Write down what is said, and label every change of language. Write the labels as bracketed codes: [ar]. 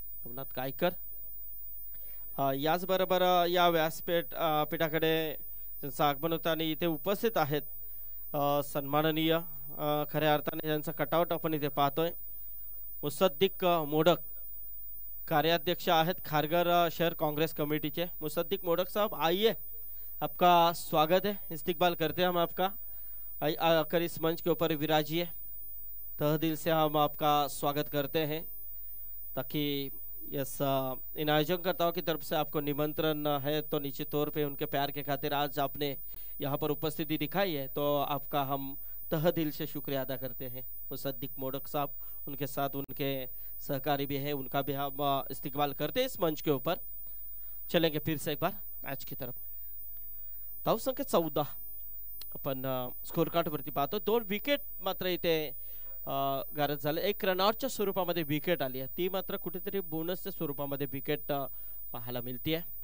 [mr] नवनाथ गायकर याचबरोबर या व्यासपीठ पीठाकडे त्यांचं आगमन होतं आणि इथे उपस्थित आहेत सन्माननीय खऱ्या अर्थाने ज्यांचा कटआउट आपण इथे पाहतोय. मुसद्दिक मोडक कार्याध्यक्ष आहेत खारघर शहर कांग्रेस कमेटी के. [hi] मुसद्दिक मोडक साहब आइए, आपका स्वागत है, इस्तकबाल करते हैं हम आपका. आकर इस मंच के ऊपर विराजिए. तह दिल से हम आपका स्वागत करते हैं. ताकि यस इन आयोजनकर्ताओं की तरफ से आपको निमंत्रण है तो निश्चित तौर पे उनके प्यार के खातिर आज आपने यहाँ पर उपस्थिति दिखाई है तो आपका हम तह दिल से शुक्रिया अदा करते हैं. मुसद्दिक मोडक साहब, उनके साथ उनके सहकारी भी हैं, उनका भी हम इस्तकबाल करते हैं इस मंच के ऊपर. चलेंगे फिर से एक बार मैच की तरफ. [mr] धाव संख्या 14 आपण स्कोर कार्ड वरती पाहतो. 2 विकेट मात्र इथे गारद झाले. एक रनआउटच्या स्वरूपामध्ये विकेट आली आहे, ती मात्र कुठेतरी बोनसच्या स्वरूपामध्ये विकेट पाहायला मिळते.